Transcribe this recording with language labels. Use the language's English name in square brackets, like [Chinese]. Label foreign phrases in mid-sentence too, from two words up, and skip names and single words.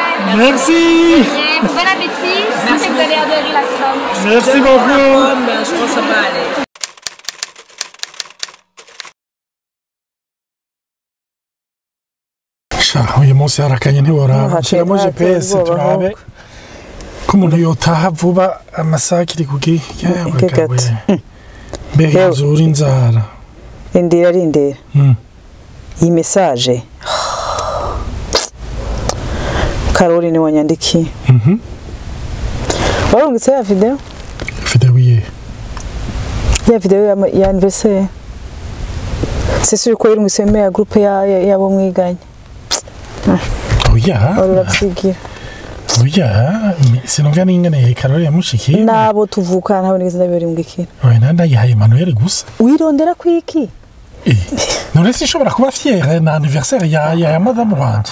[French] Merci. Bon appétit. Merci que vous allez adorer la pomme. Merci beaucoup. Je pense que ça va aller. [Rundi] uyu munsi harakanye ntiworaba nshyiramo GPS turabe ko umuntu yotaha vuba amasaha akiri kuki mbega yuzura inzara rindira iyi message Caroline wanyandikiye warungitse ya video iye ya video ya anniversaire [French] c'est sûr [Rundi] ko irungitse me ya groupe yabo mwiganye oya sinumva n'ingene Caroline yamushikiye nabo tuvukana ntabwo nigeze ndabirungikira oya nandayihaye Emmanuel gusa wirondera kwiki none sinshobora kuba fière na anniversaire ya madame wanje